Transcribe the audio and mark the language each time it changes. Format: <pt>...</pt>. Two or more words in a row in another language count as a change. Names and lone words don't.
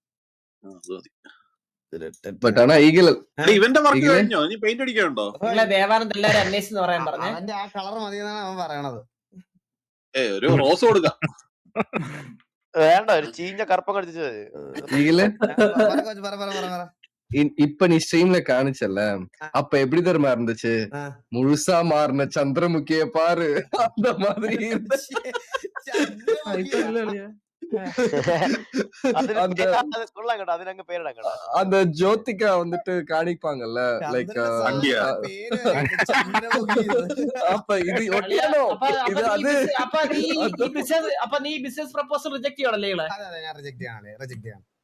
<ml>ബട്ട് ആണോ ഈഗിൾ ഇവന്റെ വർക്ക് കഴിഞ്ഞോ? നീ പെയിന്റ് അടിക്കാനുണ്ടോ? നിങ്ങളെ ദേവാനന്ദ് എല്ലാരും അന്വേഷിച്ച് പറയാൻ പറഞ്ഞേ. അവന്റെ ആ കളർ മതി എന്നാണ് അവൻ പറയണത്. ഒരു റോസ് കൊടുക്കാം. വേണ്ട, ഒരു ചീഞ്ഞ കറുപ്പം കടിച്ചു. ഈഗിള് പറ പറ പറ പറ.</ml> <ta>இப்ப நீ ஸ்ட்ரீம்ல காணிச்சல, அப்ப எப்படி தெரியுமா இருந்துச்சு? முழுசா மாறின சந்திரமுகிய பாரு, அந்த மாதிரி அந்த ஜோதிகா வந்துட்டு காணிப்பாங்கல்ல, லைக் அப்ப இது இது அது.</ta> <ml>അപ്പൊ നീ</ml> <en>business proposal</en> <ml>റിജക്ട് ചെയ്യണല്ലേ? ഞാൻ റിജക്ട് ചെയ്യണം.</ml>